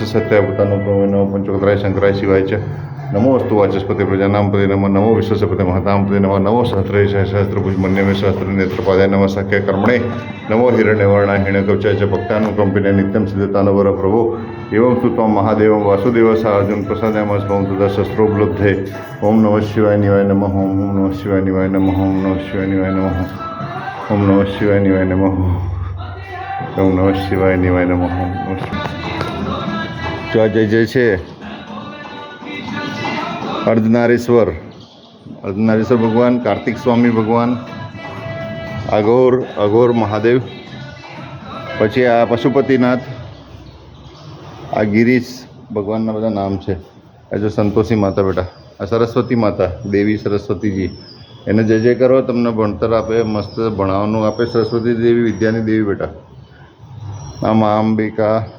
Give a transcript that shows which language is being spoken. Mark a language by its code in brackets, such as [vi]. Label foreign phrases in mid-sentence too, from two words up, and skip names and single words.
[sa] सत्याभूतानो प्रभवे नमो पंचोक्तराय शंकराय शिवाय च नमो अस्तु वाचस्पति प्रजानां पदे नमो नमो विश्वसपते महतां पदे नमो नमो सहस्रभुज मन्यमे सहस्र नेत्रपादाय नमः सख्य कर्मणे नमो हिरण्यवर्णाय हिरण्यकवचाय च भक्तानुकंपिने नित्यं सिद्धतानवर प्रभो एवं तु त्वं महादेवं वासुदेव सा अर्जुन प्रसादयामस्मं तदा शस्त्रोपलब्धे ओम नमः शिवाय निवाय नमः ओम नमः शिवाय निवाय नमः ओम नमः शिवाय निवाय नमः ओम नमः शिवाय निवाय नमः ओम नमः शिवाय निवाय नमः [gu] જય જય છે અર્ધનારીશ્વર ભગવાન કાર્તિક સ્વામી ભગવાન અઘોર મહાદેવ પછી આ પશુપતિનાથ આ ગિરીશ ભગવાન બધા નામ હૈ આ જો સંતોષી માતા બેટા આ સરસ્વતી માતા દેવી સરસ્વતી જી એને જય જય કરો તમને ભણતર આપે મસ્ત ભણાવવાનું આપે સરસ્વતી દેવી વિદ્યાની દેવી બેટા આ માં અંબિકા